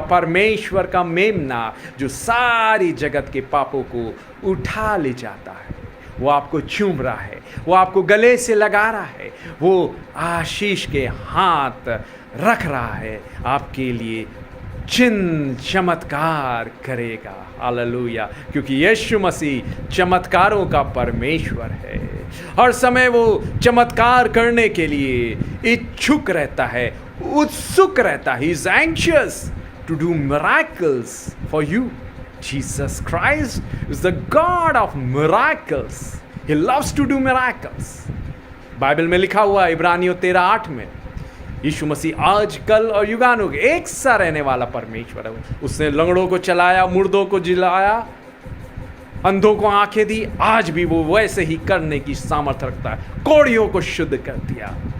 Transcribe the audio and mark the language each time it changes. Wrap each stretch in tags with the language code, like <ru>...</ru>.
<hi>परमेश्वर का मेमना जो सारी जगत के पापों को उठा ले जाता है, वो आपको चूम रहा है, वो आपको गले से लगा रहा है, वो आशीष के हाथ रख रहा है, आपके लिए चिन्ह चमत्कार करेगा। हालेलुया। क्योंकि यीशु मसीह चमत्कारों का परमेश्वर है। हर समय वो चमत्कार करने के लिए इच्छुक रहता है, उत्सुक रहता है।</hi> <en>He is anxious to do miracles for you. Jesus Christ is the God of miracles. He loves to do miracles.</en> <hi>Bible में लिखा हुआ है इब्रानियों 13:8 में, यीशु मसीह आज कल और युगानुग एक सा रहने वाला परमेश्वर है। उसने लंगड़ों को चलाया, मुर्दों को जिलाया, अंधों को आंखें दी। आज भी वो वैसे ही करने की सामर्थ्य रखता है। कोढ़ियों को शुद्ध कर दिया।</hi>